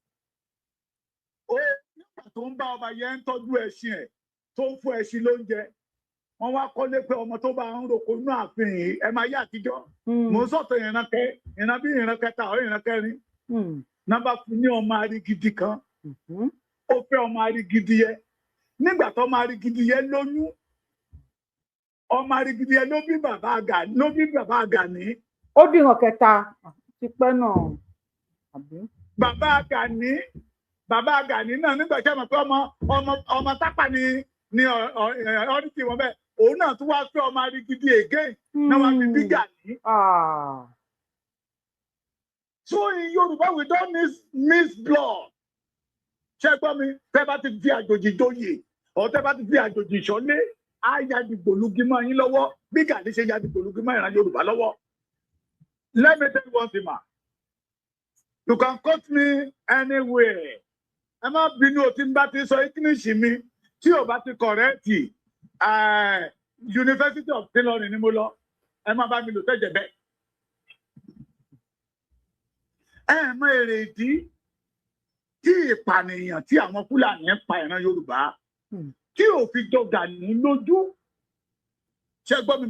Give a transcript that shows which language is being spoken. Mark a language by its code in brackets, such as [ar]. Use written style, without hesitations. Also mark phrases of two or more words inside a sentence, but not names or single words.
[yo] nígbà tó ń bá ọba yẹn ń tọ́jú ẹṣin ẹ̀ tó ń fún ẹṣin lóúnjẹ wọ́n wá kọ́lé pé ọmọ tó bá ń roko inú ààfin yìí ẹ máa yé àtijọ́ mò ń sọ̀tọ̀ ìran bí ìran kẹta ọ̀ ìran kẹrin nọ́mbà fún ní ọmọ Arigidi kan ó fẹ́ ọmọ Arigidi yẹn nígbà tó ọmọ Arigidi yẹn lóyún ọmọ Arigidi yẹn ló bí bàbá Gani. ó dìran kẹta ti pẹ́ náà. bàbá Gani náà nígbà tí a mọ̀ pé ọmọ tápà ni ọdún tí wọ́n bẹ́ẹ̀ òun náà tún wá fẹ́ ọmọ Arigidi again náà wá fi bí Gani. [en] So in Yoruba we don't miss blood. [yo] ṣé gbọ́ mi tẹ́ bá ti fi àjòjì joyè ọ̀ tẹ́ bá ti fi àjòjì ṣọ́lé á ya dìgbòlugi mọ́ yín lọ́wọ́ bí Gani ṣe ya dìgbòlugi mọ́ ìran Yorùbá lọ́wọ́. [en] Let me tell you one thing ma. You can cut me anywhere. [yo] Ẹ má bínú o tí n bá ti sọ English mi tí o bá ti kọ̀rẹ́ẹ̀tì University of Tailoring ni mo lọ ẹ má bá mi lò tẹ́jẹ̀ bẹ́ẹ̀. Ẹ mọ èrè ìdí tí ìpànìyàn tí àwọn Fúlàní ń pa ìran Yorùbá tí ò fi jọ Gani lójú ṣé gbọ́ mi mà.